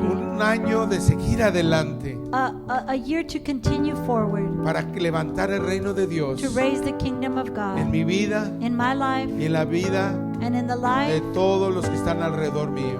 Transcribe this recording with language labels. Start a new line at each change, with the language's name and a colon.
Spanish: un año de seguir adelante
English: a year to continue forward,
Spanish: para levantar el reino de Dios
English: to raise the kingdom of
Spanish: en
English: God
Spanish: mi vida
English: in my life
Spanish: y en la vida
English: and in the
Spanish: de
English: life
Spanish: todos los que están alrededor mío.